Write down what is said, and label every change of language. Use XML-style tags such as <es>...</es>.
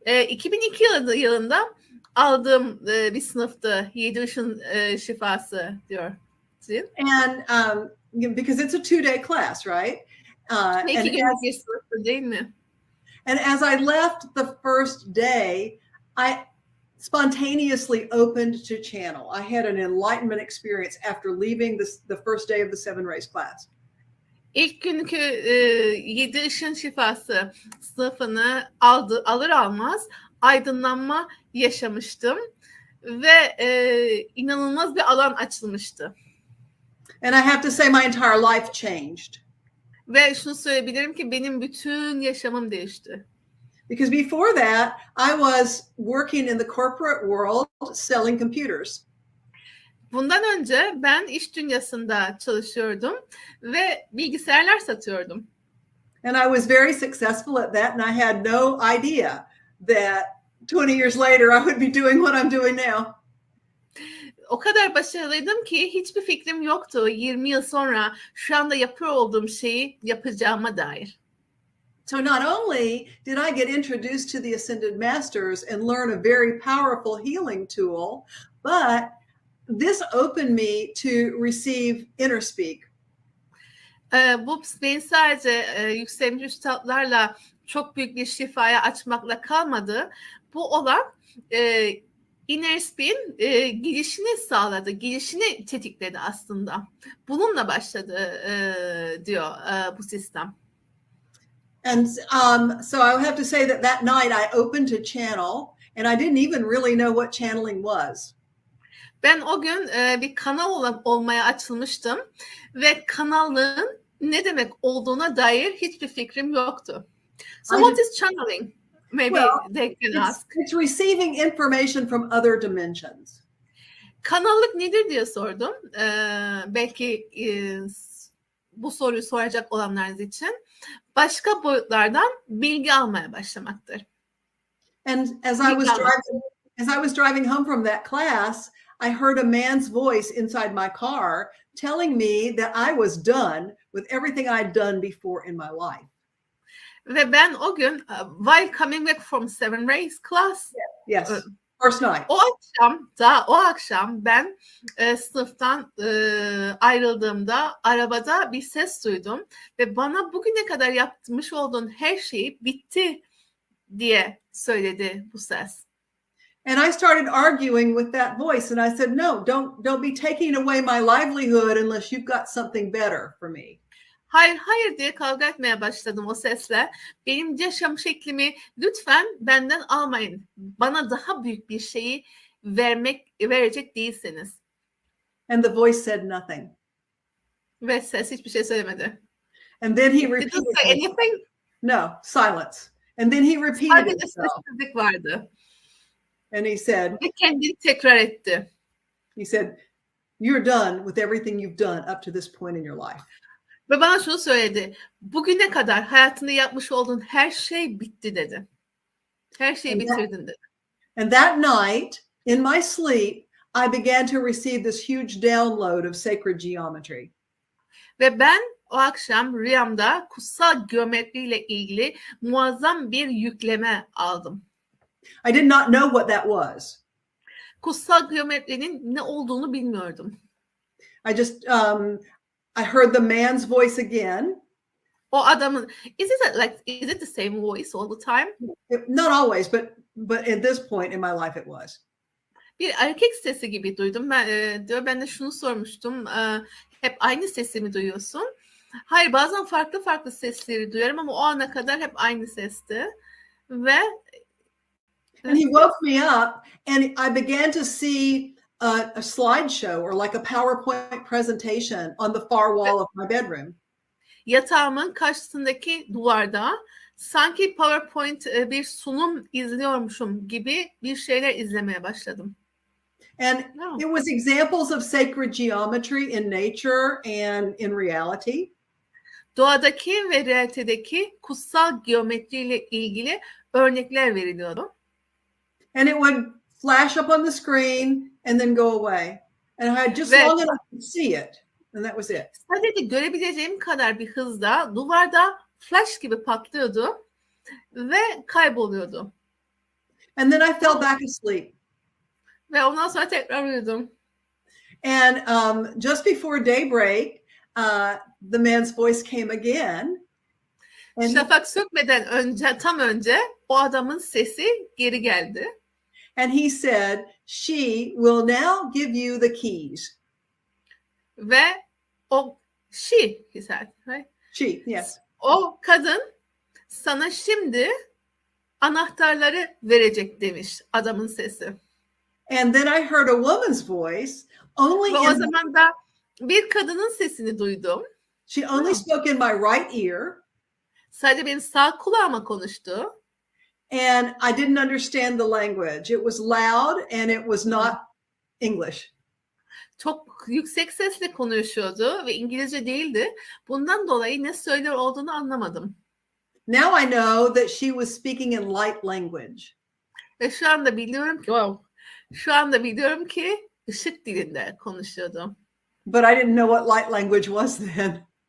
<tr>2002 yılında aldığım bir sınıftı 7 ışın şifası diyor.</tr> <en>And because it's a 2-day class, right?</en> <tr>İki günlük bir sınıftı değil mi?</tr> <en>And as I left the first day, I spontaneously opened to channel. I had an enlightenment experience after leaving the first day of the 7 rays class.</en> <tr>İlk günkü 7 ışın şifası sınıfını alır almaz aydınlanma yaşamıştım ve inanılmaz bir alan açılmıştı.</tr> <en>And I have to say my entire life changed.</en> <tr>Ve şunu söyleyebilirim ki benim bütün yaşamım değişti.</tr> <en>Because before that, I was working in the corporate world selling computers.</en> <tr>Bundan önce ben iş dünyasında çalışıyordum ve bilgisayarlar satıyordum.</tr> <en>And I was very successful at that, and I had no idea that 20 years later I would be doing what I'm doing now.</en> <tr>O kadar başarılıydım ki hiçbir fikrim yoktu 20 yıl sonra şu anda yapıyor olduğum şeyi yapacağıma dair.</tr> <en>So not only did I get introduced to the Ascended Masters and learn a very powerful healing tool, but this opened me to receive inner speak.</en> <tr>Bu beni sadece yükselmiş üstadlarla çok büyük bir şifaya açmakla kalmadı. Bu olan inner speak'in girişini sağladı, girişini tetikledi aslında. Bununla başladı diyor bu sistem.</tr> <en>And so I have to say that night I opened to channel, and I didn't even really know what channeling was.</en> <tr>Ben o gün bir kanal olmaya açılmıştım ve kanallığın ne demek olduğuna dair hiçbir fikrim yoktu.</tr> <en>So what is channeling? Maybe they can ask. It's receiving information from other dimensions.</en> <tr>Kanallık nedir diye sordum. Belki bu soruyu soracak olanlar için başka boyutlardan bilgi almaya başlamaktır.</tr> <en>And as I was driving home from that class, I heard a man's voice inside my car telling me that I was done with everything I'd done before in my life.</en> <tr>Ve ben o gün</tr> <en>while coming back from 7 rays class, yes, first night.</en> <tr>O akşam ben sınıftan ayrıldığımda arabada bir ses duydum ve bana bugüne kadar yapmış olduğun her şey bitti diye söyledi bu ses.</tr> <en>And I started arguing with that voice, and I said, "No, don't be taking away my livelihood unless you've got something better for me."</en> <tr>Hayır diye kavga etmeye başladım o sesle. Benim yaşam şeklimi lütfen benden almayın. Bana daha büyük bir şeyi verecek değilseniz.</tr> <en>And the voice said nothing.</en> <tr>Ve ses hiçbir şey söylemedi.</tr> <en>And then he It repeated didn't say it. anything. No, silence. And then he repeated himself.</en> <tr>sessizlik vardı.</tr> <en>And he said,</en> <tr>Ve kendini tekrar etti.</tr> <en>you're done with everything you've done up to this point in your life.</en> <tr>Ve bana şunu söyledi. Bugüne kadar hayatında yapmış olduğun her şey bitti dedi. Her şeyi bitirdin dedi.</tr> <en>And that night, in my sleep, I began to receive this huge download of sacred geometry.</en> <tr>Ve ben o akşam rüyamda kutsal geometriyle ilgili muazzam bir yükleme aldım.</tr> <en>I did not know what that was.</en> <tr>Kutsal geometrinin ne olduğunu bilmiyordum.</tr> <en>I heard the man's voice again.</en> <tr>O adamın,</tr> <en>is it the same voice all the time? Not always, but at this point in my life it was.</en> <tr>Bir erkek sesi gibi duydum. Ben de şunu sormuştum. Hep aynı sesi mi duyuyorsun? Hayır, bazen farklı farklı sesleri duyuyorum ama o ana kadar hep aynı sesti. Ve</tr> <en>and he woke me up and I began to see a slideshow or like a PowerPoint presentation on the far wall of my bedroom.</en> <tr>Yatağımın karşısındaki duvarda sanki PowerPoint bir sunum izliyormuşum gibi bir şeyler izlemeye başladım.</tr> <en>And it was examples of sacred geometry in nature and in reality.</en> <tr>Doğadaki ve realitedeki kutsal geometriyle ilgili örnekler veriliyordu.</tr> <en>And it would flash up on the screen and then go away. And I had just long enough to see it. And that was it.</en> <tr>Sadece görebileceğim kadar bir hızda duvarda flash gibi patlıyordu ve kayboluyordu.</tr> <en>And then I fell back asleep.</en> <tr>Ve ondan sonra tekrar uyudum.</tr> <en>And just before daybreak, the man's voice came again. And</en> <tr>Şafak sökmeden tam önce o adamın sesi geri geldi.</tr> <en>And he said, she will now give you the keys.</en> <tr>Ve</tr> <en>she said, right? She, yes.</en> <tr>O kadın sana şimdi anahtarları verecek demiş adamın sesi.</tr> <en>And then I heard a woman's voice only</en> <tr>Ve o zaman da bir kadının sesini duydum.</tr> <en>She only spoke in my right ear.</en> <tr>Sadece benim sağ kulağıma konuştu.</tr> <en>And I didn't understand the language. It was loud and it was not English.</en> <tr>Çok yüksek sesle konuşuyordu ve İngilizce değildi. Bundan dolayı ne söylüyor olduğunu anlamadım.</tr> <en>Now I know that she was speaking in light language.</en> <tr>Ve şu anda biliyorum ki ışık dilinde konuşuyordu.</tr> <en>But I didn't know what light language was then.</en>